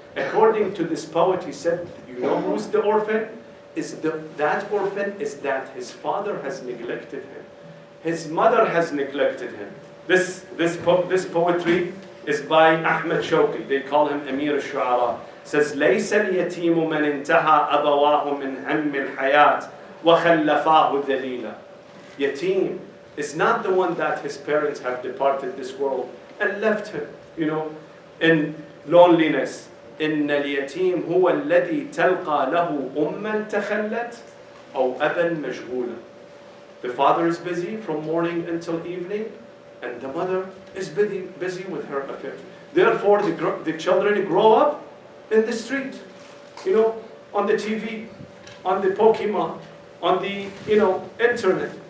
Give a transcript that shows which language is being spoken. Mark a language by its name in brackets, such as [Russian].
[English] According to this poet, he said, you know who's the orphan? That orphan is that his father has neglected him. His mother has neglected him. This poetry is by Ahmed Shawqi. They call him Amir al-Shu'ara. Says, [Arabic] ليس اليتيم من انتهى أبواه من هم الحياة وخلفاه ذليلا. [English] Yatim is not the one that his parents have departed this world and left him, you know, in loneliness. [Arabic] إن اليتيم هو الذي تلقى له أما تخلت أو أبا مشغولا. [English] The father is busy from morning until evening, and the mother is busy with her affairs. Therefore, the children grow up in the street, you know, on the TV, on the Pokemon, on the, you know, internet.